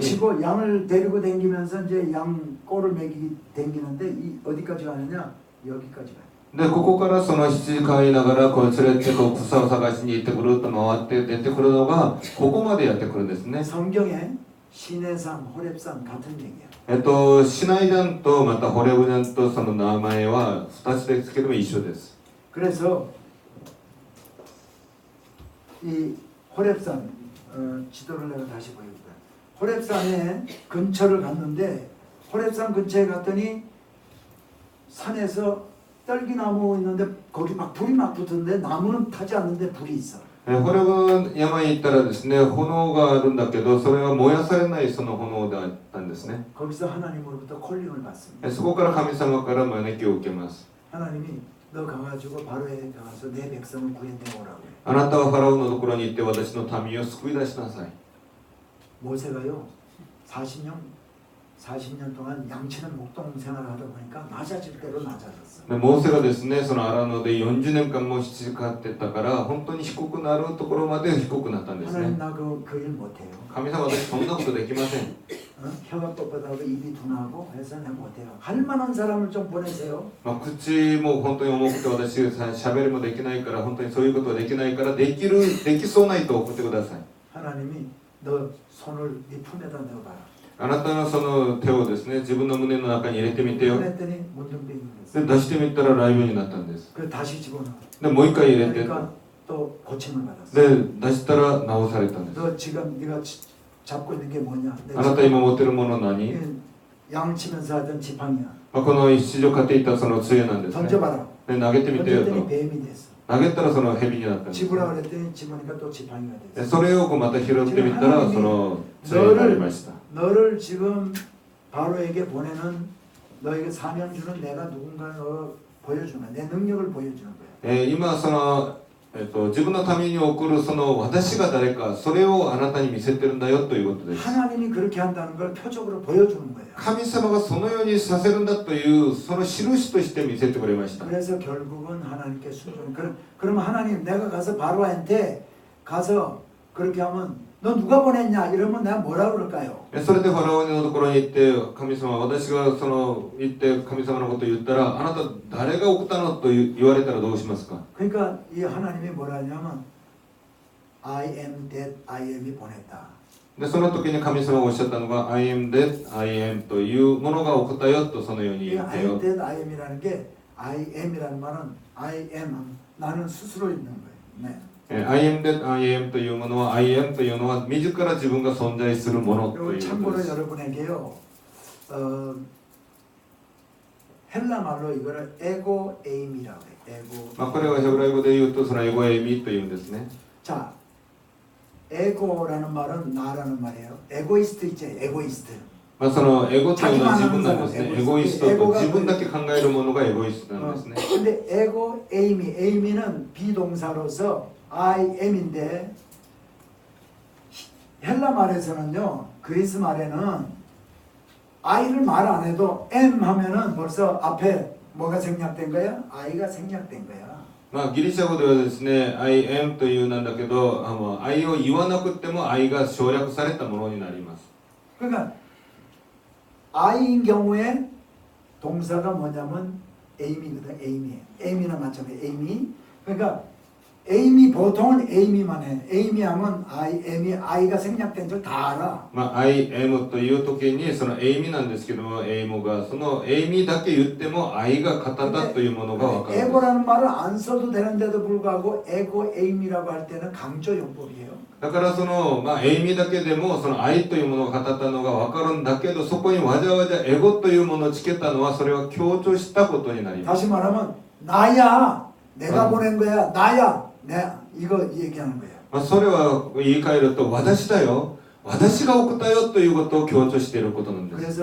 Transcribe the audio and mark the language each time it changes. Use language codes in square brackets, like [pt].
[ko] 치고 양을 데리고 다니면서 이제 양 꼴을 먹이기 다니는데 이 어디까지 가느냐 여기까지 가요. [ja] でここからその羊飼いながらこう連れてこう草を探しに行ってぐるっと回って出てくるのがここまでやってくるんですね。 [ko] 성경에 시내산, 호렙산 같은 얘기야. [ja] シナイダンとまたホレブダンとその名前は2つですけども一緒です。 [ko] 그래서 이 호렙산 지도를 내가 다시 보여줄게. 호렙산에 근처를 갔는데 호렙산 근처에 갔더니 산에서 떨기나무 있는데 거기 막 불이 막 붙었는데 나무는 타지 않는데 불이 있어. [ja] ホレブ山に行ったらですね、炎があるんだけどそれは燃やされないその炎であったんですね。 [ko] 거기서 하나님으로부터 콜링을 받습니다. [ja] そこから神様から招きを受けます。 [ko] 하나님이 너 가가지고 바로에 가서 내 백성을 구해내오라고. [ja] あなたはファラオのところに行って私の民を救い出しなさい。 [ko] 모세가요 40년 동안 양치는 목동 생활을 하다 보니까 낮아질 대로 낮아졌어. [ja] でモーセがですね、そのアラノで40年間も羊飼ってたから本当に低くなるところまで低くなったんですね。 [ko] 하나님 나 그 일 못해요. [ja] 神様、私そんなことできません。 [ko] 혀가 뻣뻣하고 입이 둔하고 해서 내가 못해요. 할 만한 사람을 좀 보내세요. [ja] 口も本当に重くて私喋りもできないから本当にそういうことはできないからできそうな人を送ってください。 [ko] 하나님이 너 손을 네 품에다 넣어봐라. [ja] あなたのその手をですね、自分の胸の中に入れてみてよ。 [ko] 했더니 문둥병이 [ja] で [ko] 됐어. [ja] 出してみたら雷病になったんです。 [ko] 그 다시 집어넣어. [ja] でもう一回入れて、 [ko] 그러니까 또 고침을 받았어. [ja] で出したら治されたんです。 [ko] 너 지금 네가 잡고 있는 게 뭐냐? [ja] あなた今持ってるもの何？ [ko] 양 치면서 하던 지팡이야. [ja] この羊を飼っていたその杖なんですね。 [ko] 던져봐라. [ja] で投げてみてよと。 [ko] 던졌더니 뱀이 됐어. [ja] 投げたらその蛇になったんです。 [ko] 집으라 그랬더니 집으니까 또 지팡이가 [ja] で [ko] 됐어. [ja] それをこうまた拾ってみたらその杖になりました。 [ko] 너를 지금 바로에게 보내는 너에게 사명 주는 내가 누군가를 보여주는 거야. 내 능력을 보여주는 거야. [ja] 今その自分のために送るその私が誰かそれをあなたに見せてるんだよということです。 [ko] 하나님이 그렇게 한다는 걸 표적으로 보여주는 거예요. [ja] 神様がそのようにさせるんだというその印として見せてくれました。 [ko] 그래서 결국은 하나님께 순종. 그러면 하나님 내가 가서 바로한테 가서 그렇게 하면 너 누가 보냈냐 이러면 내가 뭐라 그럴까요? [ja] それでファラオのところに行って神様私がその行って神様のことを言ったらあなた誰が送ったのと言われたらどうしますか [ko] 그러니까 이 하나님이 뭐라 하냐면 [en] I am that I am [ko] 이 보냈다. [ja] でその時に神様がおっしゃったのが [en] I am that I am [ja] というものが送ったよとそのように言っ [en] I [ja] て [en] am [ja] よ [en] that I am [ko] 이라는 게 [en] I am [ko] 이라는 말은 I am 나는 스스로 있는 거예요. 네. [en] I am that I am [ja] というものは [en] I am [ja] というのは自ら自分が存在するものということです [ko] 여러분에게요. 헬라 말로 이거를 에고 에임이라고 해요. 에고. [ja] まあこれはヘブライ語で言うとそのエゴエミというんですね [ko] 자, 에고라는 말은 나라는 말이에요. 에고이스트 있죠. 에고이스트. [ja] まあそのエゴというのは自分なんですね。エエゴイスゴイストとトエゴが自分だけ考えるものがエゴイストなんですね。 [ko] 근데 에고 에이미는 비동사로서 I am인데 헬라 말에서는요. 그리스 말에는 I를 말 안 해도 M 하면은 벌써 앞에 뭐가 생략된 거야? I가 생략된 거야. [ja] まあギリシャ語ではですね、 [en] I am [ja] というなんだけど、I を言わなくても I が省略されたものになります。 [ko] 그러니까 I인 경우에 동사가 뭐냐면 aim이거든. aim이나 마찬가지 aim이. 그러니까 aim이 보통은 aim이만 해. aim이 하면 I am이 I가 생략된 줄 다 알아. [ja] まあ [en] I am [ja] という時にその aim なんですけども、aim がその aim だけ言っても I が語ったというものがわかるんです。 [ko] 에고라는 말을 안 써도 되는데도 불구하고 에고 에임이라고 할 때는 강조 용법이에요. [ja] だからそのまあ aim だけでもその I というものが語ったのがわかるんだけど、そこにわざわざエゴというものをつけたのはそれは強調したことになります。 [ko] 다시 말하면 나야. 내가 보낸 거야. 나야. 이거 얘기하는 거예요. [ja] まあそれは言い換えると私だよ私が送ったよということを強調していることなんです